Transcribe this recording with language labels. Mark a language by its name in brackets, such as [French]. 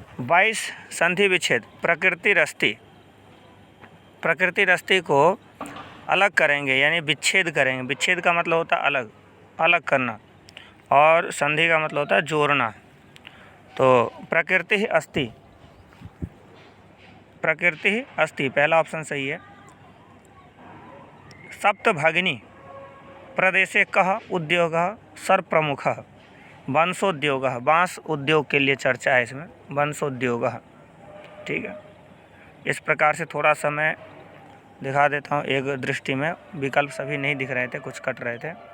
[Hindi] 22 संधि विच्छेद प्रकृतिरस्ति। प्रकृतिरस्ति को अलग करेंगे यानी विच्छेद करेंगे। विच्छेद का मतलब होता है अलग, अलग करना, और संधि का मतलब होता है जोड़ना। तो प्रकृति अस्ति, प्रकृति अस्ति पहला ऑप्शन सही है। [Sanskrit] सप्तभगिनी प्रदेशे कः उद्योगः सर्वप्रमुखः। [Hindi] वंशोद्योगः, बांस उद्योग के लिए चर्चा है इसमें, वंशोद्योगः। ठीक है, इस प्रकार से थोड़ा सा मैं दिखा देता हूँ एक दृष्टि में। विकल्प सभी नहीं दिख रहे थे, कुछ कट रहे थे।